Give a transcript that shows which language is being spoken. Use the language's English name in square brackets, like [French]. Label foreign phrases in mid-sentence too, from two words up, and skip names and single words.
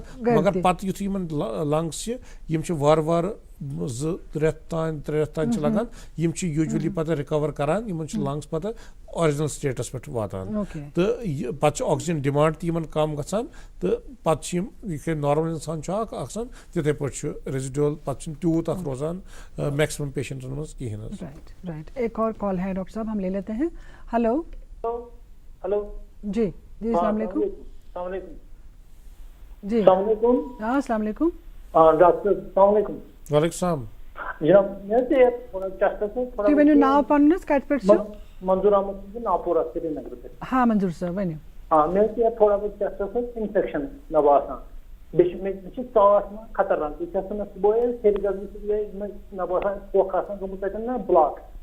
[Kashmiri] مگر پتہٕ یُتھُے یمن لنگس چھِ یم چھِ وارٕ وارٕ 2 رٮ۪تھ تام 3 رٮ۪تھ تام چھِ لگان, یم چھِ یوٗجولی پتہٕ رِکور کران, یمن چھِ لنگس پتہٕ [English] original status [Kashmiri] پٮ۪ٹھ واتان. تہٕ پتہٕ چھُ [English] oxygen demand [Kashmiri] تہِ یمن کم گژھان, تہٕ پتہٕ چھِ یم یِتھ کٔنۍ نارمل انسان چھُ اکھ آسان تِتھے پٲٹھۍ چھُ ریزیڈول پتہٕ چھُنہٕ تیوٗت اتھ روزان میکسمم پیشنٹن منٛز کِہیٖنۍ حظ. [Urdu] رائٹ ایک اور کال ہے ڈاکٹر صاحب, ہم لے لیتے ہیں. ہلو ہلو [Arabic] جی جی السلام علیکم. السلام علیکم. [Urdu] جی [Arabic] السلام علیکم. ہاں السلام علیکم. ڈاکٹر السلام علیکم. وعلیکم السلام. [Kashmiri] جناب مےٚ تھوڑا چیسٹس منٛز تُہۍ ؤنِو ناو پنُن حظ کتہِ پٮ۪ٹھ چھُ؟ منظور احمد چھُس ناپورہ سری نگر پٮ۪ٹھ. ہاں منظور صٲب ؤنِو. مےٚ ٲس تھوڑا بہت چیسٹس منٛز انفیکشن مےٚ باسان, بیٚیہِ مےٚ چھِ ژاس یِوان خطرناک, بیٚیہِ چھَس مےٚ صُبحٲے سیٚرِ گژھنہٕ سۭتۍ گٔے مےٚ باسان پھۄکھ آسان گوٚمُت تَتٮ۪ن نا بلاک.